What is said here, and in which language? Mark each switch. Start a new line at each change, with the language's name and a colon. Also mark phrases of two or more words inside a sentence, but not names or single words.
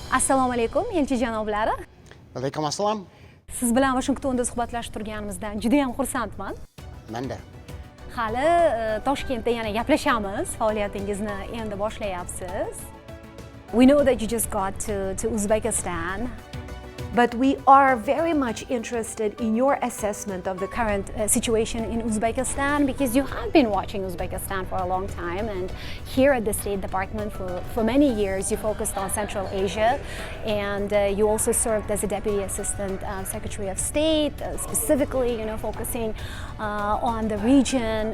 Uzbek: Assalomu alaykum, elchi janoblari. Alaykum assalom. Siz bilan Washingtonda suhbatlashib turganimizdan juda ham xursandman. Menda. Hali Toshkentda yana gaplashamiz. Faoliyatingizni endi boshlayapsiz.
English: We know that you just got to Uzbekistan. But we are very much interested in your assessment of the current situation in Uzbekistan, because you have been watching Uzbekistan for a long time, and here at the State Department for many years you focused on Central Asia, and you also served as a Deputy Assistant Secretary of State, specifically focusing on the region.